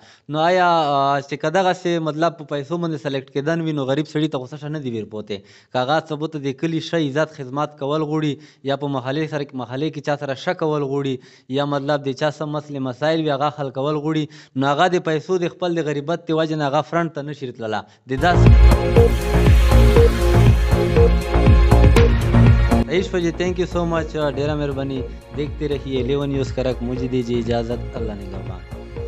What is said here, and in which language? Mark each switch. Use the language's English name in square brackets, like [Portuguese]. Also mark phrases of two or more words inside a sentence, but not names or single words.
[Pashto] نو آیا چې که دغسې مطلب په پیسو باندې سلیکټ کېدن وي نو غریب سړي ته غوسه نه دي ویر پوتې. که هغه ثبوت د کلي ښه عزت خدمات کول غواړي یا په محلې کې چا سره ښه کول غواړي یا مطلب د چا څه مسلې مسایل وي هغه حل کول غواړي نو هغه د پیسو د خپل د غریبت د وجې نه هغه فرنټ ته نه شي تللی. د داسې रईस फजी [English] thank you so much. [Pashto] ډېره مهرباني. [Urdu] دیکھتے رہیے 11 نیوز کرک۔ مجھے دیجیے اجازت۔ اللہ نگہبان.